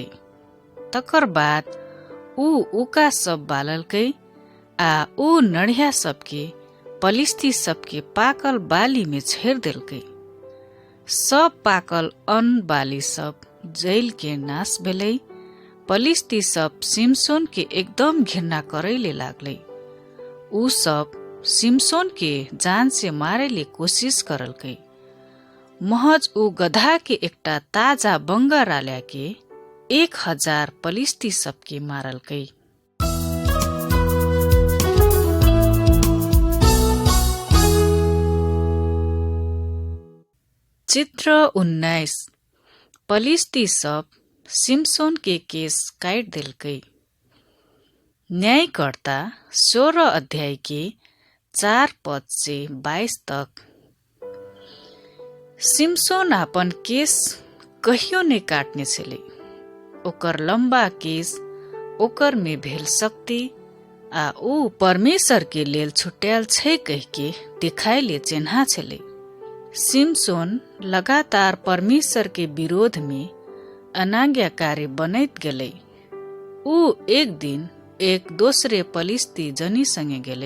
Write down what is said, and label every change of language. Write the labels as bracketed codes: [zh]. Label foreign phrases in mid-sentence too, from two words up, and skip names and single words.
[mai] तकर बाद ऊ उका सब बाललकै आ ऊ नडिया सबके पलिस्ती सबके पाकल बाली में छेड़ देलकै। सब पाकल अन्न बाली सब जैल के नाश भेलै। पलिस्ती सब सिमसोन के एकदम घृणा करैले लागलै। ऊ सब सिमसोन के जान से मारेले कोशिश करलकै। महज ऊ गधा के एकटा ताजा बंगरा ल्याके 1000 पलिस्ती सबके मारलकै। चित्र 19 पलिस्ती सब सिमसोन के केस काट देलकै। न्यायकर्ता 16 अध्याय के 4 पद से 22 तक। सिमसोन अपन केस कहियो नहीं काटने छलै। ओकर लंबा केस ओकर में भेल शक्ति आ ऊ परमेश्वर के लेल छुट्याल छै कहिके देखाइले चिन्हा छलै। सिमसोन लगातार परमेश्वर के विरोध में अनाज्ञाकारी बनैत गेलै। ऊ एक दिन एक दोसरे पलिस्ती जनी संगे गेलै।